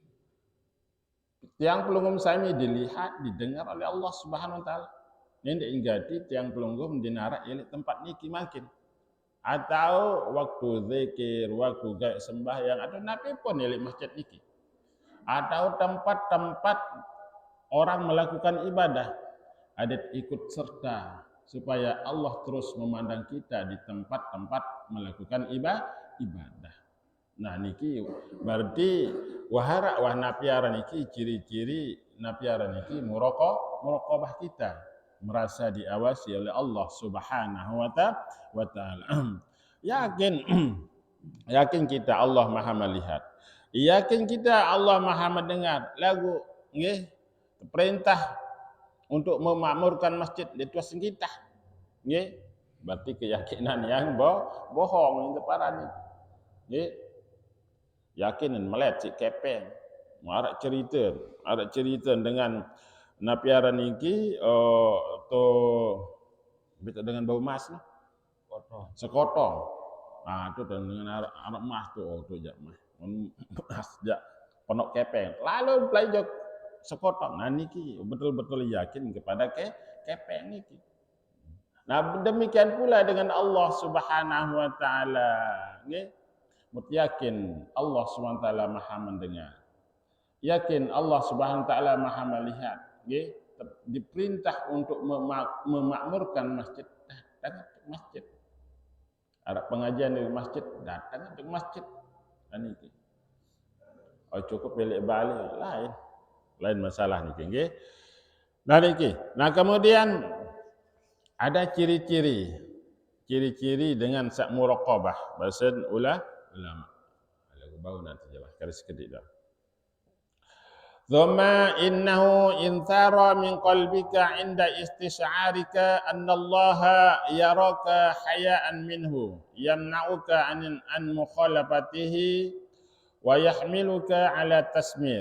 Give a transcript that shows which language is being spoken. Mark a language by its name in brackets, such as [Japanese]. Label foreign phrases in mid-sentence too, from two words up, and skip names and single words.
[Sasak] Tiang pelunggung sami dilihat, didengar oleh [Arabic] الله سبحانه وتعالى. [Sasak] Nindik gati tiang pelunggung di narak elik tempat niki makin. Atau waktu zikir, waktu gaya sembahyang, atau nabi pun elik masjid niki. [Indonesian] Atau tempat-tempat orang melakukan ibadah, ada ikut serta supaya Allah terus memandang kita di tempat-tempat melakukan ibadah. Nah niki berarti wahara wah napiara niki ciri-ciri napiara niki muraqabah kita, merasa diawasi oleh [Arabic] الله سبحانه وتعالى. [Indonesian] Yakin kita Allah Maha melihat. Yakin kita Allah Maha mendengar. Lagu nggih perintah untuk memakmurkan masjid itu kita. [Sasak] Nggih. [Indonesian] Berarti keyakinan yang bohong itu parani. [Sasak] Nggih. Yakin melet si kepeng. Arak cerita dengan napiara niki to beta dengan bau mas sekotong. Nah, itu dengan anak mas tuh jak mas. Mas jak ponok kepeng. [Indonesian] Lalu belajar sekotong. Nah niki betul-betul yakin kepada kepeng niki. Nah demikian pula dengan [Arabic] الله سبحانه وتعالى. [Indonesian] Nggih. Yakin [Arabic] الله سبحانه وتعالى [Indonesian] Maha mendengar. Yakin [Arabic] الله سبحانه وتعالى [Indonesian] Maha melihat. [Sasak] Nggih. [Indonesian] Diperintah untuk memakmurkan masjid, datang ke masjid. Ada pengajian di masjid, datang ke masjid. Dan itu. Oh cukup balik lain masalah niki nggih. [Sasak] Nah niki. [Indonesian] Nah kemudian ada ciri-ciri dengan sak muraqabah bahasa ulama. [Sasak] Lagu bau nanti jelas garis kedip dah. [Arabic] ثم إنه انظر من قلبك عند استشعارك أن الله يراك حياء منه يمنعك عن مخالفته ويحملك على التشمير.